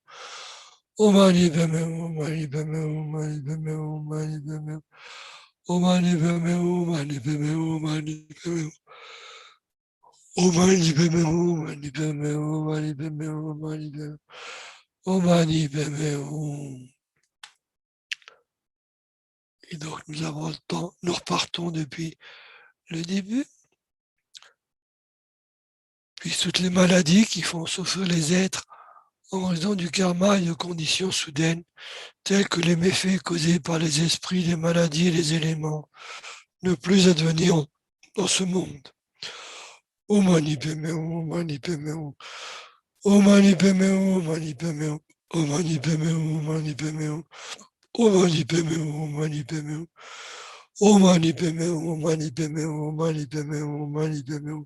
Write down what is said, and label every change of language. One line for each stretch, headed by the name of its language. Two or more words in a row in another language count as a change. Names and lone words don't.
Sanskrit: Om mani padme hum, Om mani padme hum, Om mani padme hum, Om mani padme hum. Om mani padme hum, Om mani padme hum, Om mani padme hum. Om mani padme hum, Om mani padme hum, Om mani padme hum, Om mani padme hum. Om mani padme hum.
French: Et donc nous avons le temps, nous repartons depuis le début. Puis toutes les maladies qui font souffrir les êtres en raison du karma et de conditions soudaines, telles que les méfaits causés par les esprits, les maladies et les éléments, ne plus advenir dans ce monde.
Sanskrit: Om mani padme hum, Om mani padme hum. Om mani padme hum, Om mani padme hum. Om mani padme hum, Om mani padme hum. Om mani padme hum, Om mani padme hum. Om mani padme hum, Om mani padme hum, Om mani padme hum, Om mani padme hum.